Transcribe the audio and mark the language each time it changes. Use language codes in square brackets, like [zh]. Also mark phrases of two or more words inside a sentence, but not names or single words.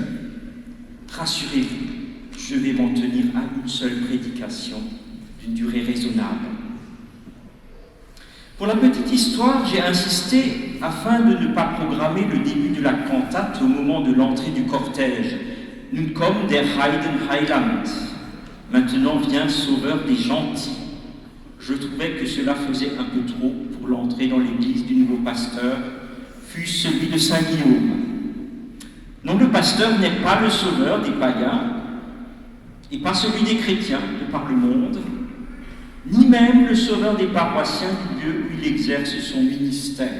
[fr] Rassurez-vous, je vais m'en tenir à une seule prédication d'une durée raisonnable. Pour la petite histoire, j'ai insisté afin de ne pas programmer le début de la cantate au moment de l'entrée du cortège. [de] Nun kommt der Heidenheiland. [fr] Maintenant vient Sauveur des gentils. Je trouvais que cela faisait un peu trop pour l'entrée dans l'église du nouveau pasteur, fût-ce celui de Saint-Guillaume. Non, le pasteur n'est pas le sauveur des païens, et pas celui des chrétiens de par le monde, ni même le sauveur des paroissiens du lieu où il exerce son ministère.